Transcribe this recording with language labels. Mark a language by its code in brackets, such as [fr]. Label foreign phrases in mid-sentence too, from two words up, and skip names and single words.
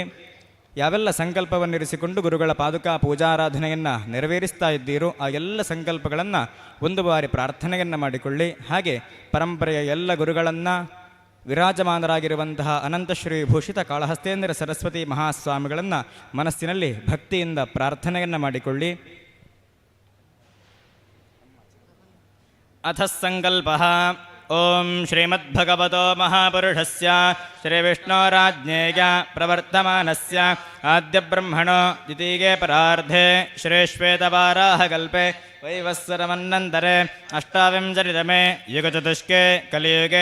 [kn] ಯಾವೆಲ್ಲ ಸಂಕಲ್ಪವನ್ನಿರಿಸಿಕೊಂಡು ಗುರುಗಳ ಪಾದುಕಾ ಪೂಜಾರಾಧನೆಯನ್ನು ನೆರವೇರಿಸ್ತಾ ಇದ್ದೀರೋ ಆ ಎಲ್ಲ ಸಂಕಲ್ಪಗಳನ್ನು ಒಂದು ಬಾರಿ ಪ್ರಾರ್ಥನೆಯನ್ನು ಮಾಡಿಕೊಳ್ಳಿ. ಹಾಗೆ ಪರಂಪರೆಯ ಎಲ್ಲ ಗುರುಗಳನ್ನು ವಿರಾಜಮಾನರಾಗಿರುವಂತಹ ಅನಂತಶ್ರೀ ಭೂಷಿತ ಕಾಳಹಸ್ತೇಂದ್ರ ಸರಸ್ವತಿ ಮಹಾಸ್ವಾಮಿಗಳನ್ನು ಮನಸ್ಸಿನಲ್ಲಿ ಭಕ್ತಿಯಿಂದ ಪ್ರಾರ್ಥನೆಯನ್ನು ಮಾಡಿಕೊಳ್ಳಿ. [sa] ಅಥ ಸಂಕಲ್ಪಃ. ಓಂ ಶ್ರೀಮದ್ಭಗವತೋ ಮಹಾಪುರುಷಸ್ಯ ಶ್ರೀವಿಷ್ಣೋರಾಜ್ಞೇಯ ಪ್ರವರ್ತಮಾನಸ್ಯ ಆದ್ಯಬ್ರಹ್ಮಣೋ ದ್ವಿತೀಯೇ ಪರಾರ್ಧೆ ಶ್ರೀಶ್ವೇತವಾರಾಹಕಲ್ಪೆ ವೈವಸ್ವರಮನ್ನಂತರೆ ಅಷ್ಟಾವಿಂಶತಿತಮೇ ಯುಗಚತುಷ್ಕೆ ಕಲಿಯುಗೆ